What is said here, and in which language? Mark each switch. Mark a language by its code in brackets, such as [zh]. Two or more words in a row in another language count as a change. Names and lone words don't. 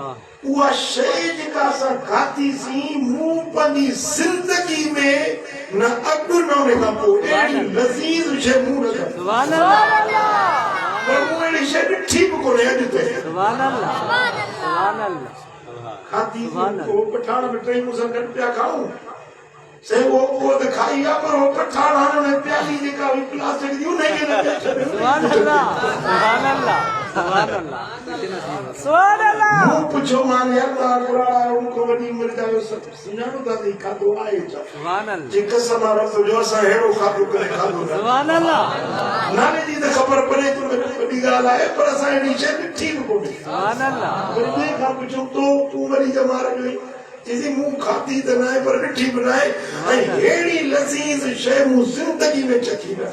[sd] उहा शइ जेका असां खाधीसीं मूं पंहिंजी ज़िंदगी में न अॻु न उन खां पोइ अहिड़ी लज़ीज़ शइ मूं न खाधी [ar] سبحان الله [sd] पर मूं अहिड़ी शइ ॾिठी बि कोन्हे अॼु ताईं [ar] سبحان الله سبحان الله [sd] खाधी वो पठान में टई मूंसां गॾु पिया खाऊं से वो त खाई आहे पर वो पठान हाणे हुन प्याली जेका हुई प्लास्टिक जी उनखे न पिया छॾनि [ar] سبحان الله سبحان الله سبحان الله سبحان الله [sd] मूं पुछो मान यार तव्हां कुराड़ा उनखां वॾी उमिरि जा आहियो सुञाणो था त खाधो आहे छा [ar] سبحان الله [sd] जे कसम आहे रब जो असां अहिड़ो खाधो करे खाधो न [ar] سبحان الله [sd] नाले जी त ख़बर पए थो वॾी ॻाल्हि आहे पर असां अहिड़ी शइ ॾिठी बि कोन्हे [ar] سبحان الله [sd] वरी ॿिए खां पुछूं तूं वरी जमार जो चईं मूं खाधी त न आहे पर ॾिठी बि न आहे ऐं अहिड़ी लज़ीज़ शइ मूं ज़िंदगी में चखी न